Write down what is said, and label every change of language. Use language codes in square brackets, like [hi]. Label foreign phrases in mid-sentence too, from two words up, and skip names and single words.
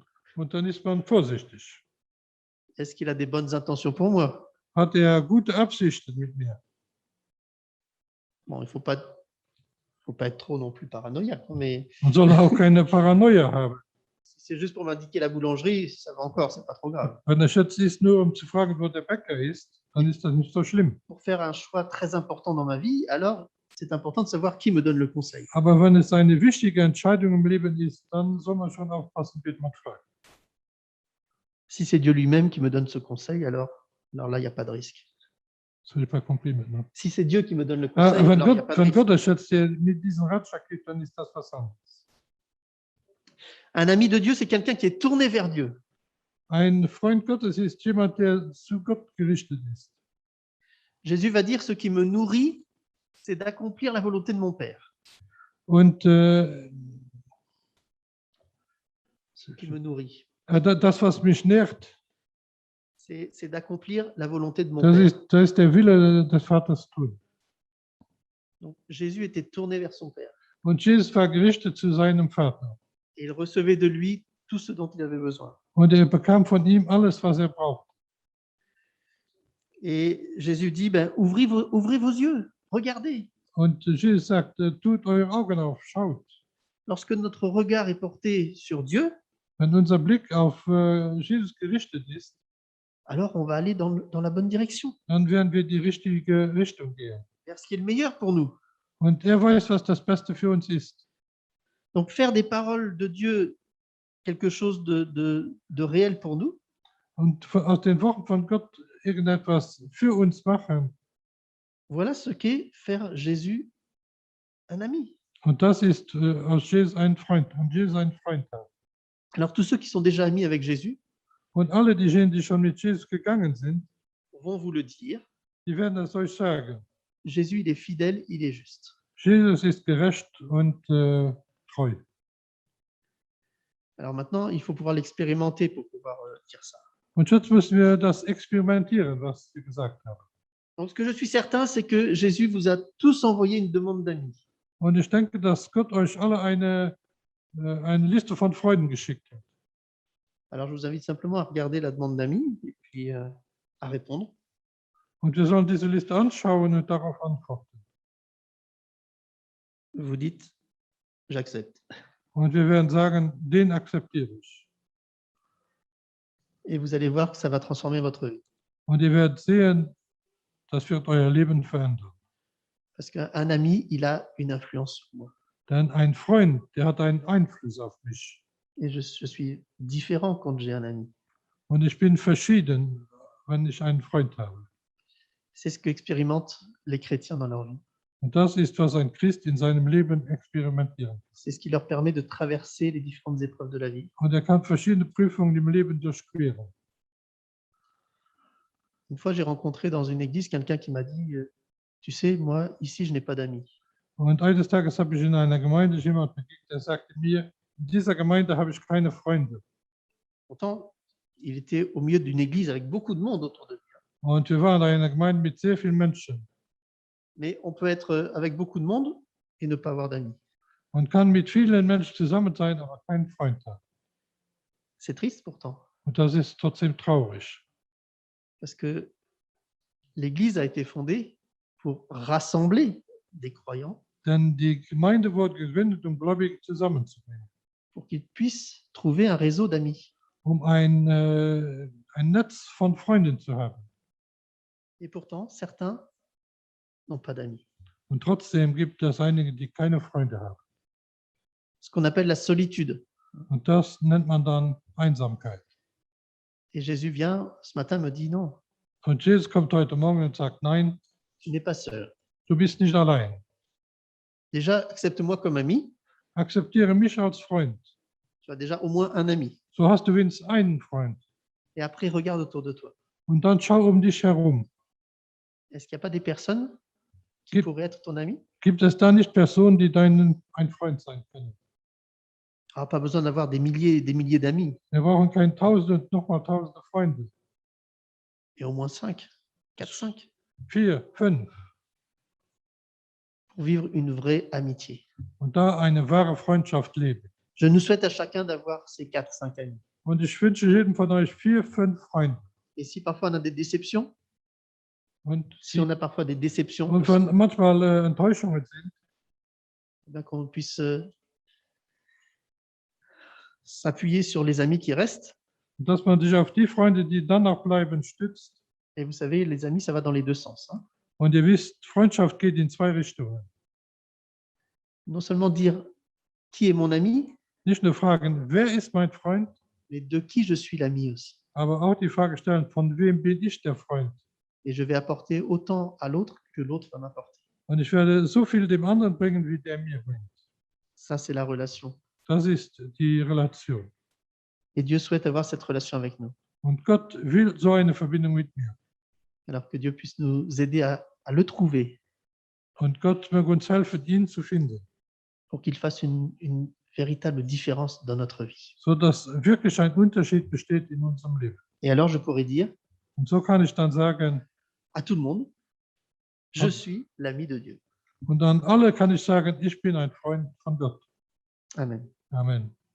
[de] und dann ist man vorsichtig. [fr] Est-ce qu'il a des bonnes intentions pour moi? [de] Hat er gute Absichten mit mir? [fr] Bon, il ne faut pas être trop non plus paranoïaque, mais [de] Man soll auch keine Paranoia haben. [fr] si c'est juste pour m'indiquer la boulangerie, ça va encore, c'est pas trop grave. [de] Wenn der Schätz ist, nur um zu fragen, wo der Bäcker ist, dann ist das nicht so schlimm. [fr] Pour faire un choix très important dans ma vie, alors c'est important de savoir qui me donne le conseil. [de] Aber wenn es eine wichtige Entscheidung im Leben ist, dann soll man schon aufpassen, wie man fragt. [fr] Si c'est Dieu lui-même qui me donne ce conseil, alors là, il n'y a pas de risque. [de] Das ist [fr] pas compris maintenant. Si c'est Dieu qui me donne le conseil, [de] Wenn [fr] alors il n'y a pas de [de] Gott [fr] risque. [de] der Schätz dir mit diesem Ratschlag gibt, dann ist das was anderes. [fr] Un ami de Dieu, c'est quelqu'un qui est tourné vers Dieu. [de] Ein Freund Gottes ist jemand, der zu Gott gerichtet ist. [fr] Jésus va dire, ce qui me nourrit, c'est d'accomplir la volonté de mon Père. [de] Und [fr] Ce qui me nourrit, [de] das, was mich nährt, [fr] c'est d'accomplir la volonté de mon [de] das [fr] Père. [de] ist der Wille des Vaters tun. [fr] Donc, Jésus était tourné vers son Père. [de] Und Jesus war gerichtet zu seinem Vater. [fr] Et il recevait de lui tout ce dont il avait besoin. [de] Und er bekam von ihm alles, was er braucht. [fr] Et Jésus dit, ben, ouvrez vos yeux, regardez. [de] Und Jesus sagt, tut eure Augen auf, schaut. [fr] Lorsque notre regard est porté sur Dieu, [de] Wenn unser Blick auf Jesus gerichtet ist, [fr] alors on va aller dans la bonne direction, [de] dann werden wir die richtige Richtung gehen. [fr] vers ce qui est le meilleur pour nous. [de] Und er weiß, was das Beste für uns ist. [fr] Donc faire des paroles de Dieu quelque chose de réel pour nous, [de] Und aus den Worten von Gott irgendetwas für uns machen. [fr] voilà ce qu'est faire Jésus un ami. [de] Und das ist aus Jesus ein Freund. Und Jesus ein Freund hat. [fr] Alors tous ceux qui sont déjà amis avec Jésus [de] Und alle diejenigen, die schon mit Jesus gegangen sind, [fr] vont vous le dire. [de] die werden es euch sagen. [fr] Jésus, il est fidèle, il est juste. [de] Jesus ist gerecht und treu. [fr] Alors maintenant, il faut pouvoir l'expérimenter pour pouvoir dire ça. [de] Und jetzt müssen wir das experimentieren, was Sie gesagt haben. [fr] Donc ce que je suis certain, c'est que Jésus vous a tous envoyé une demande d'amis. [de] Und ich denke, dass Gott euch alle eine Liste von Freunden geschickt hat. [fr] Alors je vous invite simplement à regarder la demande d'amis et puis à répondre. [de] Und wir sollen diese Liste anschauen und darauf antworten. [fr] Vous dites, j'accepte. [de] Und wir werden sagen, den akzeptiere ich. [fr] Et vous allez voir que ça va transformer votre vie. [de] Und ihr werdet sehen, das wird euer Leben verändern. [fr] Parce qu'un ami, il a une influence sur moi. [de] Denn ein Freund, der hat einen Einfluss auf mich. [fr] Et je suis différent quand j'ai un ami. [de] Und ich bin verschieden, wenn ich einen Freund habe. [fr] C'est ce qu'expérimentent les chrétiens dans leur vie. [de] Und das ist, was ein Christ in seinem Leben experimentiert. [fr] C'est ce qui leur permet de traverser les différentes épreuves de la vie. [de] Und er kann verschiedene Prüfungen im Leben durchqueren. [fr] Une fois, j'ai rencontré dans une église quelqu'un qui m'a dit, tu sais, moi, ici, je n'ai pas d'amis. [de] Und eines Tages habe ich in einer Gemeinde jemanden begegnet, der sagte mir, in dieser Gemeinde habe ich keine Freunde. [fr] Pourtant, il était au milieu d'une église avec beaucoup de monde autour de lui. [de] Und wir waren in einer Gemeinde mit sehr vielen Menschen. [fr] Mais on peut être avec beaucoup de monde et ne pas avoir d'amis. [de] Man kann mit vielen Menschen zusammen sein, aber keinen Freund haben. [fr] C'est triste pourtant, [de] Und das ist trotzdem traurig. [fr] parce que l'église a été fondée pour rassembler des croyants, [de] Denn die Gemeinde wurde gegründet, um Gläubige zusammenzubringen, [fr] pour qu'ils puissent trouver un réseau d'amis. [de] um ein Netz von Freunden zu haben. [fr] Et pourtant, certains n'ont pas d'amis. [de] Und trotzdem gibt es einige, die keine Freunde haben. [fr] Ce qu'on appelle la solitude [de] Und das nennt man dann Einsamkeit. [fr] Et Jésus vient ce matin me dit non, [de] Und Jesus kommt heute Morgen und sagt, nein, [fr] tu n'es pas seul. [de] du bist nicht allein. [fr] Déjà, accepte-moi comme ami. [de] Akzeptiere mich als Freund. [fr] Tu as déjà au moins un ami. [de] So hast du wenigstens einen Freund. [fr] Et après, regarde autour de toi. [de] Und dann schau um dich herum. [fr] Est-ce qu'il n'y a pas des personnes qui [de] Gibt- [fr] pourraient être ton ami? [de] Gibt es da nicht Personen, die ein Freund sein können? [fr] Ah, pas besoin d'avoir des milliers d'amis, [de] Wir brauchen kein Tausende und nochmal Tausende Freunde. [fr] et au moins 5, 4, 5, [de] 4, 5. [fr] pour vivre une vraie amitié. [de] Und da eine wahre Freundschaft leben. [fr] Je nous souhaite à chacun d'avoir ces 4, 5 amis. [de] Und ich wünsche jedem von euch 4, 5 Freunde. [fr] Et si parfois on a des déceptions, [de] Und, [fr] si on a parfois des déceptions, [de] und wenn manchmal Enttäuschungen sind, [fr] eh bien, qu'on puisse s'appuyer sur les amis qui restent. [de] dass man sich auf die Freunde, die dann noch bleiben, stützt. [fr] Et vous savez, les amis, ça va dans les deux sens, hein. [de] Und ihr wisst, Freundschaft geht in 2 Richtungen. [fr] Non seulement dire qui est mon ami, [de] Nicht nur fragen, wer ist mein Freund, [fr] mais de qui je suis l'ami aussi. [de] aber auch die Frage stellen, von wem bin ich der Freund? [fr] Et je vais apporter autant à l'autre que l'autre va m'apporter. [de] Und ich werde so viel dem anderen bringen, wie der mir bringt. [fr] Ça, c'est la relation. [de] Das ist die Relation. [fr] Et Dieu souhaite avoir cette relation avec nous. [de] Und Gott will so eine Verbindung mit mir. [fr] Alors que Dieu puisse nous aider à le trouver [de] Und Gott möge uns helfen, ihn zu finden, [fr] pour qu'il fasse une véritable différence dans notre vie. [de] sodass wirklich ein Unterschied besteht in unserem Leben. [fr] Et alors, je pourrais dire [de] Und so kann ich dann sagen, [fr] à tout le monde, je Ah. suis l'ami de Dieu. [de] und an alle kann ich sagen, ich bin ein Freund von Gott. [fr] Amen. [de] Amen.